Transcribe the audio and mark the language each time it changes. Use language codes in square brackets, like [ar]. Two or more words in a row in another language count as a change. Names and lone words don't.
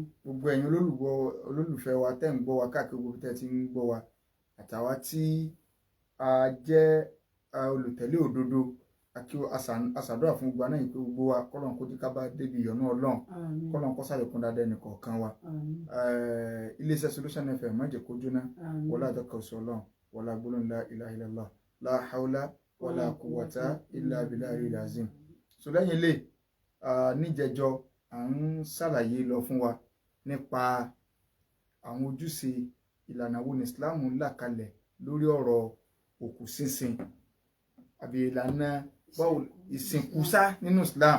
[yo] gbogbo ẹ̀yin olólùfẹ́ wa tẹ́ ń gbọ́ wa káàkiri gbogbo tẹ́ ti ń gbọ́ wa àtàwa tí a jẹ́ olùtẹ̀lé òdodo àti àṣàdúrà fún gbogbo náà ìpé gbogbo wa kọ́lọ́n kó jíká bá débi ìyọ́nú ọlọ́run Àmín. kọ́lọ́n kó sàlékún dáadáa ẹnìkọ̀ọ̀kan wa. Àmín. iléeṣẹ́ Solution FM má jẹ́ kó jóná Àmín. wọlá àtọkọ̀ọ́sọ ọlọ́run wọlá gbólóhùn [ar] لا إله إلا الله لا حول ولا قوة إلا بالله العظيم. [yo] so lẹ́yìn ilé níjẹjọ à ń ṣàlàyé lọ fún wa nípa àwọn ojúṣe ìlànà wo ní Islam là kalẹ̀ lórí ọ̀rọ̀ òkú sínsìn àbí ìlànà báwo ìsìnkú sá nínú Islam.